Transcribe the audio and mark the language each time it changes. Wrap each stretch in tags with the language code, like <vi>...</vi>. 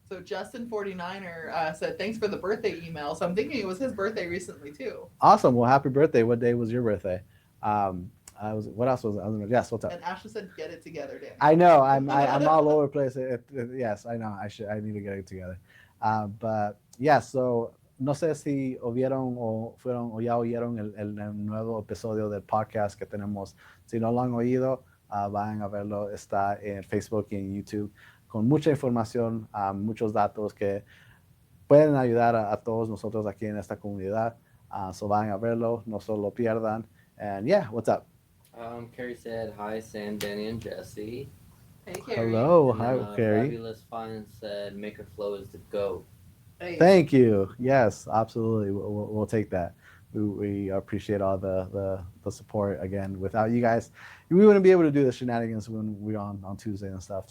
<en>So Justin 49er said thanks for the birthday email. So I'm thinking it was his birthday recently too. Awesome. Well, happy birthday. What day was your birthday? What else was it? Yes, what's up? And Ashley said, "Get it together, Danny." I know. I'm all over the place. Yes, I know. I need to get it together. But yeah.</en> <es>So no sé si oyeron o ya oyeron el nuevo episodio del podcast que tenemos. Si no lo han oído, vayan a verlo. Está en Facebook y en YouTube con mucha información, muchos datos que pueden ayudar a todos nosotros aquí en esta comunidad. So vayan a verlo, no se lo pierdan.</es> <en>And yeah, what's up? Carrie said, hi, Sam, Danny, and Jesse. Hey, Carrie. Hello, And hi, then, Carrie. Fabulous Fine said, MakerFlo is the GOAT. Hey. Thank you. Yes, absolutely. We'll take that. We appreciate all the support. Again, without you guys, we wouldn't be able to do the shenanigans when we're on Tuesday and stuff.</en>